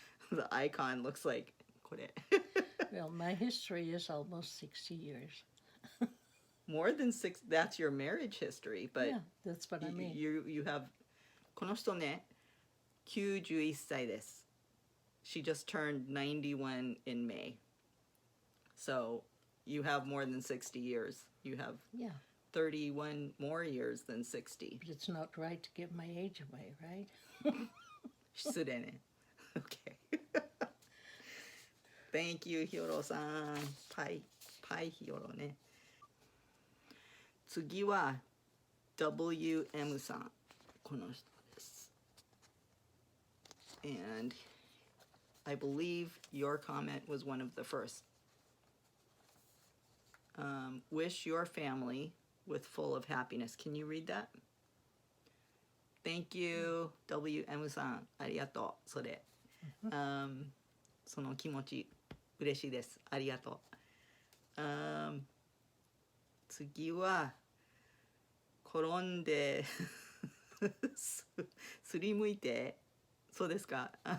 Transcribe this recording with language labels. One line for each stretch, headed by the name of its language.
English: the icon looks like
Japanese: これ。
English: Well, my history is almost 60 years. More than 6, that's your marriage history, but Yeah, that's what I mean. you have,
Japanese: この人ね、91歳です。
English: She just turned 91 in May. So you have more than 60 years. You have Yeah, 31 more years than 60. but it's not right to give my age away, right?
Japanese: 失礼ね。Okay.
English: Thank you, ヒヨロさん。
Japanese: パイヒヨロね。次は WM さん。この人です。
English: And I believe your comment was one of the first. Wish your family with full of happiness. Can you read that? Thank you, WM さん。
Japanese: ありがとう。それ。その気持ち、嬉しいです。ありがとう。次は、転んで、すりむいて、そうですか。